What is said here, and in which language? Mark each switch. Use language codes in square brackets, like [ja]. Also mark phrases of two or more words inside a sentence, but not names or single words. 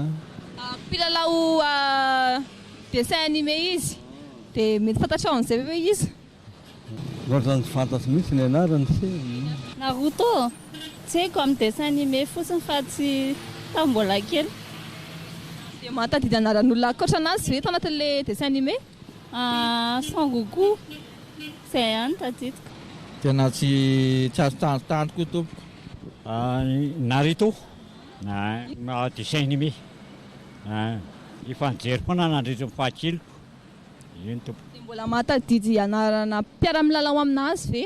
[mg] mpilalao [fr] dessin animé [mg] izy dia mety fantatra an'izay hoe izy? Ohatrany tsy fantatro mihitsy ny anarany. Naruto tsy haiko amin'ny [fr] dessin animé [mg] fotsiny fa tsy tamin'ny mbola kely. Dia mahatadidy anaran'olona ankoatranazy ve tao anatin'ilay [fr] dessin animé? [mg] Son Goku, izay ihany tadidiko. Tena tsy azo tantoko tompoko. Naruto, [fr] dessin animé. [mg] Efa nijery foana nandritra ny fahakeloko. Iny tompo. Dia mbola mahatadidy anarana mpiara-milalao aminazy ve?